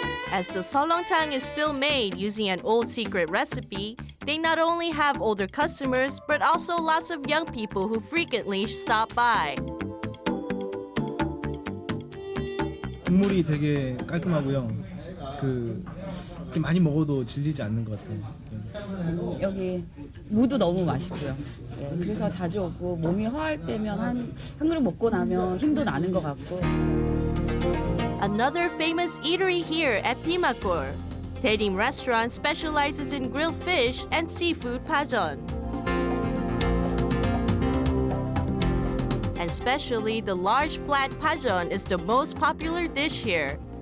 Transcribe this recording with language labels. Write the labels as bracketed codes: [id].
[en] As the 설렁탕 is still made using an old secret recipe, they not only have older customers, but also lots of young people who frequently stop by. [ko] 국물이 되게 깔끔하고요. 이렇게 많이 먹어도 질리지 않는 것 같아요. 여기 무도 너무 맛있고요. 예, 그래서 자주 오고 몸이 허할 때면 한 그릇 먹고 나면 힘도 나는 것 같고. [en] Another famous eatery here at Pimakor. Daerim Restaurant specializes in grilled fish and seafood pajeon. And especially the large flat pajeon is the most popular dish here.